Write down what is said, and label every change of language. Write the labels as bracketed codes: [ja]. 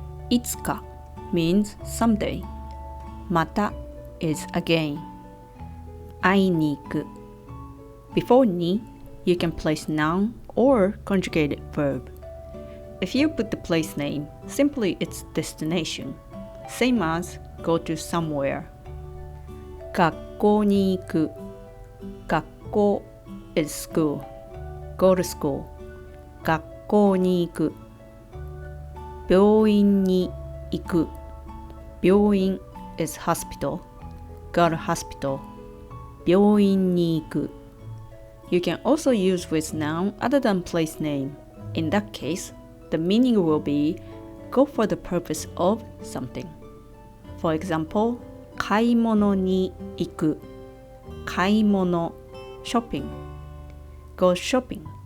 [en] いつか means someday. また is again. [ja] 会いに行く [en] Before に you can place noun or conjugated verb. If you put the place name, simply it's destination. Same as go to somewhere. [ja] 学校に行く [en] 学校 is school. Go to school. [ja] 学校に行く病院に行く病院 [en] is hospital. Go to hospital. [ja] 病院に行く [en] You can also use with noun other than place name. In that case, the meaning will be go for the purpose of something. For example, [ja] 買い物に行く [en] 買い物 shopping Go shopping